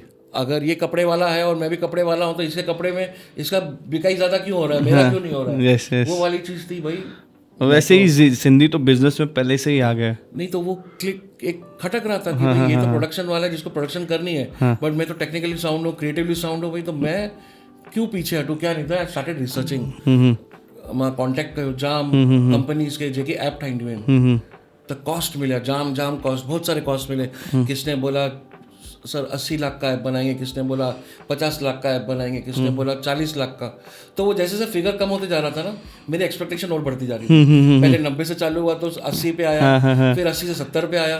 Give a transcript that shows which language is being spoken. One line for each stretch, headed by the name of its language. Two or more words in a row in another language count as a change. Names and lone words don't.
Hindi: अगर ये कपड़े वाला है और मैं भी कपड़े वाला हूँ, तो इसके कपड़े में इसका बिकाई ज्यादा क्यों हो रहा है, मेरा क्यों नहीं हो रहा है।
English: Yes, yes.
Hindi: वो वाली चीज थी भाई। वैसे ही सिंधी तो बिजनेस में पहले से ही आ गया। नहीं तो वो क्लिक एक खटक रहा था कि भाई ये तो प्रोडक्शन वाला है जिसको प्रोडक्शन करनी है, बट मैं तो
English: technically sound
Hindi: हूँ,
English: creatively sound
Hindi: हूँ, भाई तो मैं क्यों पीछे हटूँ, क्या नहीं था।
English: I started researching,
Sindhi: मां कॉन्टेक्ट कयो जाम कंपनीज के जेके ऐप ठाहींदियूं आहिनि, त कॉस्ट मिलिया जाम कॉस्ट,
Hindi: बहुत सारे कॉस्ट मिले। किसने बोला सर 80 लाख का ऐप बनाएंगे, किसने बोला 50 लाख का ऐप बनाएंगे, किसने बोला 40 लाख का। तो वो जैसे जैसे फिगर कम होते जा रहा था ना, मेरी एक्सपेक्टेशन और बढ़ती जा रही थी। पहले 90 से चालू हुआ तो 80 पे आया, फिर 80 से 70 पे आया।